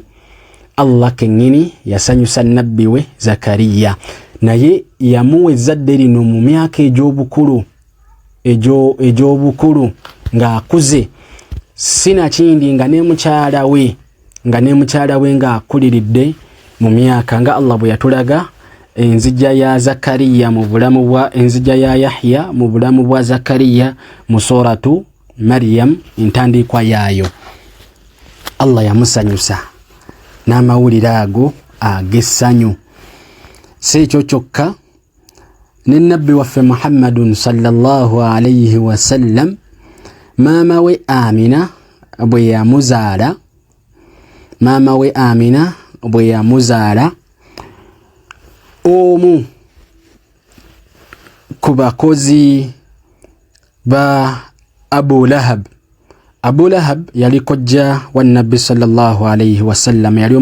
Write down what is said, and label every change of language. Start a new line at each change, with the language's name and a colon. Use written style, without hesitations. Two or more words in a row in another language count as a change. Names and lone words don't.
Ganda: Allah kennyini yasanyusa nabbi we Zakariya, naye yamuwa ezzadde lino mu myaka egy'obukulu ng'akuze, sinakindi nga ne mukyala we ng'akuliridde mu myaka, nga Allah bwe yatulaga enzija ya Zakariya enzija ya Yahya mu bulamu bwa Zakariya mu suratu Maryam entandikwa yaayo. Allah yamusanyusa n'amawulire ago ag'essanyu. Si ekyo kyokka, ne nabbi waffe Muhammadun
Arabic: صلى الله عليه وسلم,
Ganda: maama we Amina bwe yamuzaala, omu ku bakozi ba Abu Lahab yali kojja wa nabbi
Arabic: صلى الله عليه وسلم,
Ganda: yali